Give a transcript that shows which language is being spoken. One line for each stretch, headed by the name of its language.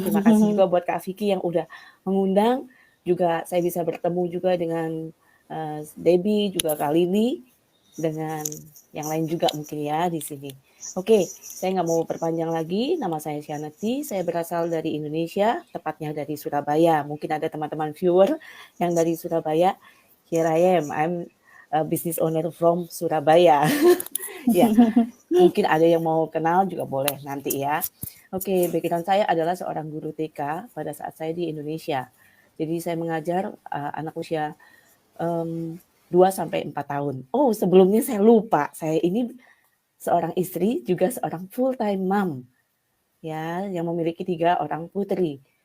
Indonesian: Terima kasih juga buat Kak Vicky yang udah mengundang. Juga saya bisa bertemu juga dengan Debbie, juga Kak Lili, dengan yang lain juga mungkin ya di sini. Oke, saya nggak mau perpanjang lagi. Nama saya Shanati, saya berasal dari Indonesia, tepatnya dari Surabaya. Mungkin ada teman-teman viewer yang dari Surabaya.
English: Here I am, I'm a business owner from Surabaya.
Indonesian: Ya, mungkin ada yang mau kenal juga boleh nanti ya. Oke, background saya adalah seorang guru TK pada saat saya di Indonesia. Jadi saya mengajar anak usia 2-4 tahun. Oh, sebelumnya saya lupa, saya ini seorang istri juga seorang full time mom ya yang memiliki 3 orang putri.